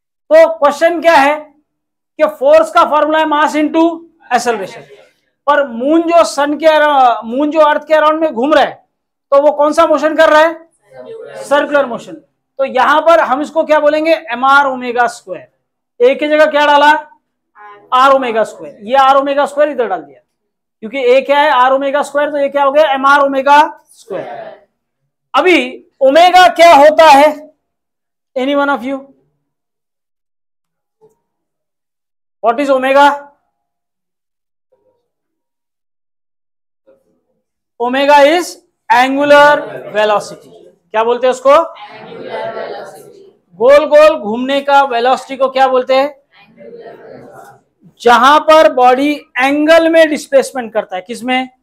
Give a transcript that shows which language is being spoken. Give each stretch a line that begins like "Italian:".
Hindi: तो क्वेश्चन क्या है कि फोर्स का फॉर्मूला है मास इनटू एक्सेलरेशन, पर मून जो अर्थ के अराउंड में घूम रहा है, तो वो कौन सा मोशन कर रहा है? Circular motion. तो यहां पर हम इसको क्या बोलेंगे? mr omega square. ए की जगह क्या डाला? Are omega square. ये आर ओमेगा स्क्वायर इधर डाल दिया, क्योंकि ए क्या है? आर ओमेगा स्क्वायर, तो ये क्या हो गया? mr omega square. अभी ओमेगा क्या होता है?
English: Any one of you, what is omega? Omega is angular velocity.
Hindi: क्या बोलते हैं उसको? गोल गोल घूमने का वेलोसिटी को क्या बोलते हैं? जहां पर बॉडी एंगल में डिस्प्लेसमेंट करता है। किसमें?